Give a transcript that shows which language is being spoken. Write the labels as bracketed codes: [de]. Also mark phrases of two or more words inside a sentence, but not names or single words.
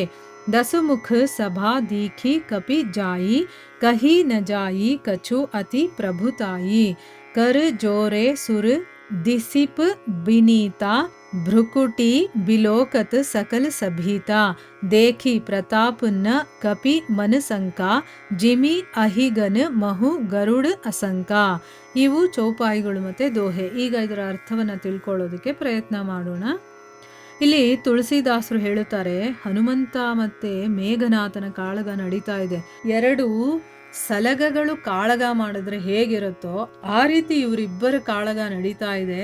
[awa] दसमुख सभा दीखी कपि जाई कही न जाई कछु अति प्रभुताई. कर जोरे सुर दिसिप बिनीता भ्रुकुटी बिलोकत सकल सभीता. देखी प्रताप न कपि मन संका जिमि अहिगन महु गरुड़ असंका. [kn] ಇವು ಚೌಪಾಯಿಗಳು ಮತ್ತೆ ದೋಹೆ. ಈಗ ಇದರ ಅರ್ಥವನ್ನ ತಿಳ್ಕೊಳ್ಳೋದಕ್ಕೆ ಪ್ರಯತ್ನ ಮಾಡೋಣ. ಇಲ್ಲಿ ತುಳಸಿದಾಸರು ಹೇಳುತ್ತಾರೆ, ಹನುಮಂತ ಮತ್ತೆ ಮೇಘನಾಥನ ಕಾಳಗ ನಡೀತಾ ಇದೆ. ಎರಡು ಸಲಗಗಳು ಕಾಳಗ ಮಾಡಿದ್ರೆ ಹೇಗಿರುತ್ತೋ ಆ ರೀತಿ ಇವರಿಬ್ಬರ ಕಾಳಗ ನಡೀತಾ ಇದೆ.